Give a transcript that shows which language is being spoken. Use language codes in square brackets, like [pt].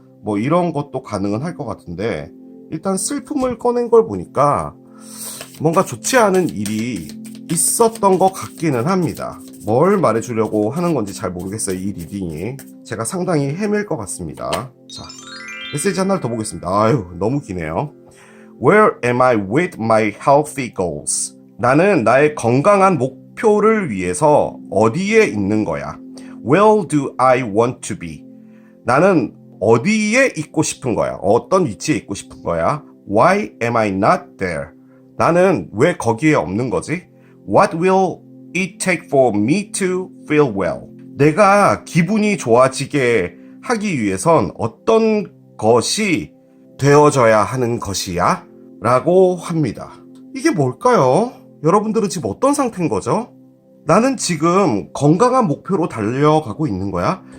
[ko] 뭐 이런 것도 가능은 할 것 같은데, 일단 슬픔을 꺼낸 걸 보니까 뭔가 좋지 않은 일이 있었던 것 같기는 합니다. 뭘 말해주려고 하는 건지 잘 모르겠어요. 이 리딩이 제가 상당히 헤맬 것 같습니다. 자, 메시지 하나를 더 보겠습니다. 아유, 너무 기네요. [en] Where am I with my healthy goals? [ko] 나는 나의 건강한 목표를 위해서 어디에 있는 거야? [en] Where do I want to be? [ko] 나는 어디에 있고 싶은 거야? 어떤 위치에 있고 싶은 거야? [en] Why am I not there? [ko] 나는 왜 거기에 없는 거지? [en] What will it take for me to feel well? [ko] 내가 기분이 좋아지게 하기 위해선 어떤 것이 되어져야 하는 것이야? 라고 합니다. 이게 뭘까요? 여러분들은 지금 어떤 상태인 거죠? 나는 지금 건강한 목표로 달려가고 있는 거야?